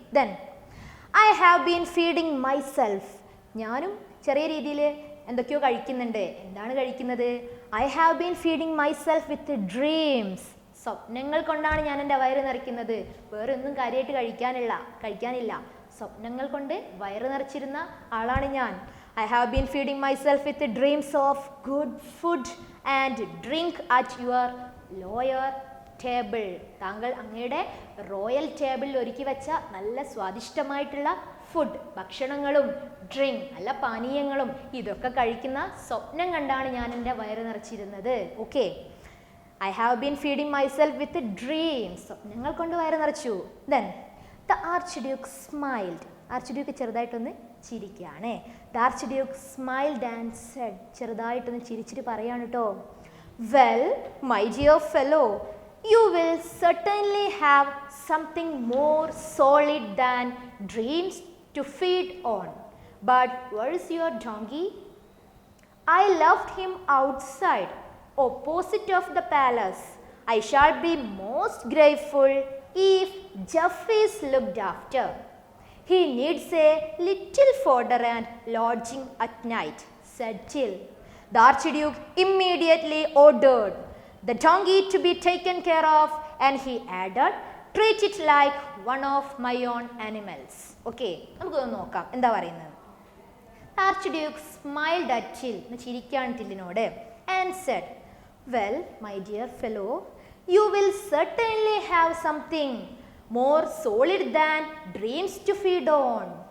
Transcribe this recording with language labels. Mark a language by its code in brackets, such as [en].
[en] then I have been feeding myself, [ml] ഞാനും ചെറിയ രീതിയിൽ എന്തൊക്കെയോ കഴിക്കുന്നുണ്ട്. എന്താണ് കഴിക്കുന്നത്? [en] I have been feeding myself with dreams, [ml] സ്വപ്നങ്ങൾ കൊണ്ടാണ് ഞാൻ എൻ്റെ വയറ് നിറയ്ക്കുന്നത്. വേറെ ഒന്നും കാര്യമായിട്ട് കഴിക്കാനില്ല. സ്വപ്നങ്ങൾ കൊണ്ട് വയറ് നിറച്ചിരുന്ന ആളാണ് ഞാൻ. [en] I have been feeding myself with the dreams of good food and drink at your lower table. [ml] താങ്കൾ അങ്ങയുടെ റോയൽ ടേബിളിൽ ഒരുക്കി വെച്ച നല്ല സ്വാദിഷ്ടമായിട്ടുള്ള ഫുഡ്, ഭക്ഷണങ്ങളും ഡ്രിങ്ക്, നല്ല പാനീയങ്ങളും ഇതൊക്കെ കഴിക്കുന്ന സ്വപ്നം കണ്ടാണ് ഞാൻ എൻ്റെ വയറ് നിറച്ചിരുന്നത്. [en] okay, I have been feeding myself with dreams, [ml] സ്വപ്നങ്ങൾ കൊണ്ട് വയറ് നിറച്ചു. [en] then the arch smiled, [ml] arch Duke ചെറുതായിട്ടൊന്ന് ചിരിക്കുകയാണ്. [en] the archduke smiled and said, [ml] ചെറുതായിട്ടൊന്ന് ചിരിച്ചിട്ട് പറയാണ് കേട്ടോ. [en] Well my dear fellow, you will certainly have something more solid than dreams to feed on. But where is your donkey? I left him outside, opposite of the palace. I shall be most grateful if Jeff is looked after. He needs a little fodder and lodging at night, said Jill. The Archduke immediately ordered the donkey to be taken care of, and he added, treat it like one of my own animals. [ml] Okay, നമുക്കൊന്ന് നോക്കാം എന്താ പറയുന്നത്. [en] Archduke smiled at Jill, [ml] ചിരിക്കാണ് ടില്ലിനോട്, [en] and said, well, my dear fellow, you will certainly have something more solid than dreams to feed on.